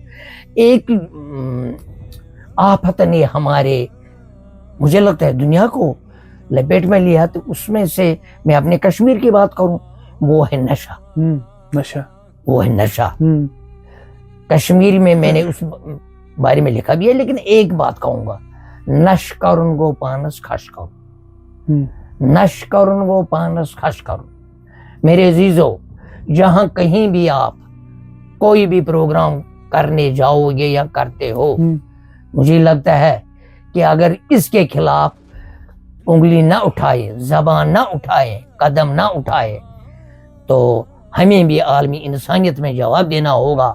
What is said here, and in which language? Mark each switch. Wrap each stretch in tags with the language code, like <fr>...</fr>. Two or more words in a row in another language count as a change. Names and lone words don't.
<ur>ایک آفت نے ہمارے، مجھے لگتا ہے دنیا کو لپیٹ میں لیا، تو اس میں سے میں اپنے کشمیر کی بات کروں، وہ ہے نشہ. وہ ہے نشہ. کشمیر میں نے اس بارے میں لکھا بھی ہے، لیکن ایک بات کہوں گا،</ur> <ks>نش کرن گو پانس خش کرن. نش کرن گو پانس خش کرن.</ks> <ur>میرے عزیزو، جہاں کہیں بھی آپ کوئی بھی پروگرام کرنے جاؤ گے یا کرتے ہو، مجھے لگتا ہے کہ اگر اس کے خلاف انگلی نہ اٹھائے، زبان نہ اٹھائے، قدم نہ اٹھائے، تو ہمیں بھی عالمی انسانیت میں جواب دینا ہوگا.</ur>